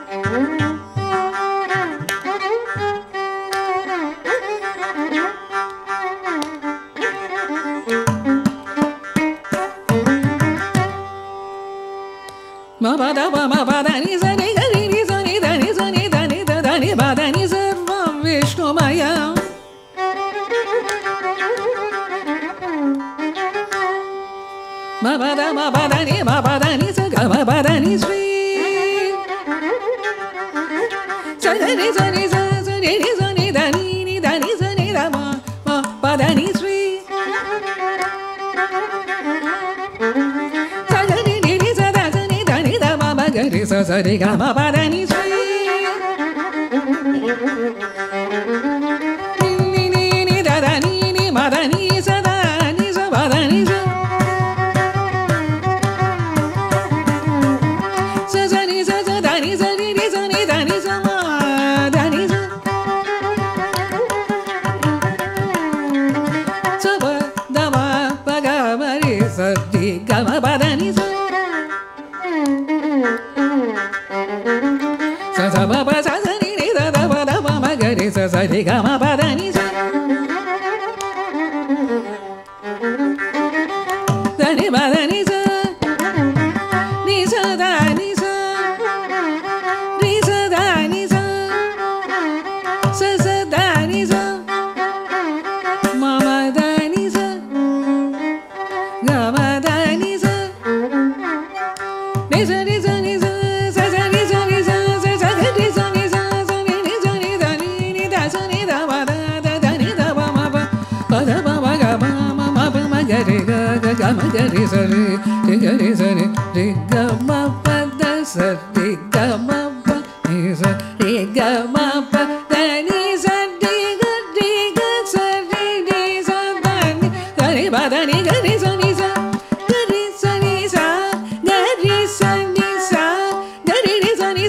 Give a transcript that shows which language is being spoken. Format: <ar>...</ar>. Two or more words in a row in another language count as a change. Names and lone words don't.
<sa>ma ba da ba ma ba da ni sa ni ga ni sa ni da ni sa ni da ni da da ni ba da ni sarvam Vishnumayam ma ba da ni sa ga ma ba da ni sri sa da ni sa ni sa sa ni da ni da ni sa ni da ma ba da ni sri Gari sa sa re ga ma pa da ni sri ni ni ni da da ni ma da ni sa ba da ni sa sa ni sa da ni sa ni sa ni da ni sa ma da ni sa sa ba da ma pa ga ma re sa re ga ma pa da ni sa sa ba ba sa sa ni da da ba da ba ma ga re sa sa re ga ma pa da ni sa da ni ba da ni sa da ni sa ni sa da ni sa sa da ni sa ma ma da ni sa ga ma da ni sa ni sa ni sa ni sa ga ma ga re sa re ga ma pa da sa re ga ma pa ni sa re ga ma pa da ni sa sa re sa da ni ga re ba da ni ga re sa ni sa ga re sa ni sa ga re sa ni sa ga re sa ni</sa>